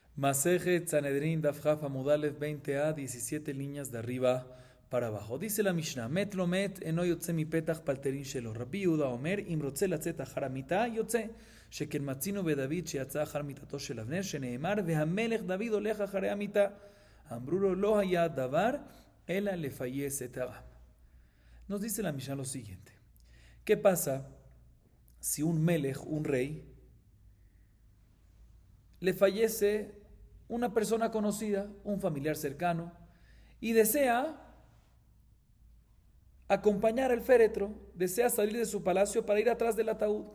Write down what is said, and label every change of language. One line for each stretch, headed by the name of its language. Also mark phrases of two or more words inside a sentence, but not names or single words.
Hebrew: מסכת סנהדרין דף כ עמוד א
Spanish: 20a, 17 líneas de arriba para abajo. Dice la Mishnah:
Hebrew: מת לו מת אינו יוצא מפתח פלטרין שלו. רבי יהודה אומר אם רוצה לצאת אחר המטה יוצא. שכן מצינו בדוד שיצא אחר מיתתו של אבנר שנאמר והמלך דוד הולך אחרי המיתה. אמרו לו לא היה דבר אלא לפייס את העם.
Spanish: Nos dice la Mishnah lo siguiente: ¿qué pasa si un melech, un rey, le fallece una persona conocida, un familiar cercano, y desea acompañar el féretro, desea salir de su palacio para ir atrás del ataúd?